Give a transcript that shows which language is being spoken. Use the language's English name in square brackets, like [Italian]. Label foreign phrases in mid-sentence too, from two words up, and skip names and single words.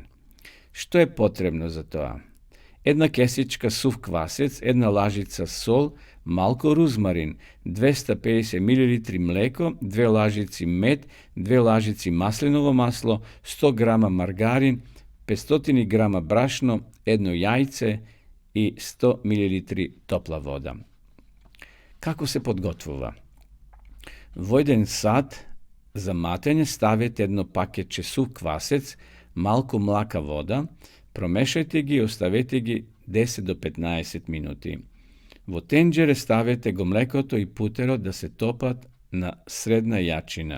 [Macedonian] Што е потребно за тоа? Една кесичка сув квасец, една лажица сол, малку рузмарин, 250 мл млеко, 2 лажици мед, 2 лажици маслиново масло, 100 грама маргарин, 500 грама брашно, 1 јајце и 100 мл топла вода. Како се подготвува? Во еден сад за матење ставете едно пакетче сув квасец, малку млака вода, промешајте ги и оставете ги 10 до 15 минути. Во тенџере ставете го млекото и путерот да се топат на средна јачина.